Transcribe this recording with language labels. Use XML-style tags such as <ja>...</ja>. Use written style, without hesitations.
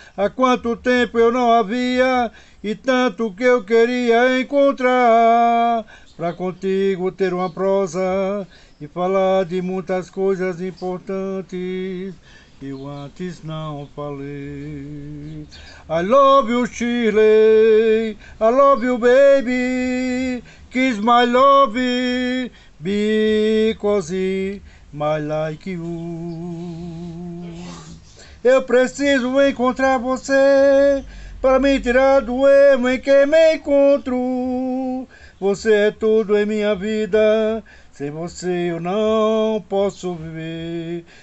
<pt>Há quanto tempo eu não havia e tanto que eu queria encontrar, pra contigo ter uma prosa e falar de muitas coisas importantes que eu antes não falei.</pt> <en>I love you, Shirley, I love you, baby, kiss my love, because my like you.</en> <pt>Eu preciso encontrar você para me tirar do erro em que me encontro. Você é tudo em minha vida, sem você eu não posso viver.</pt>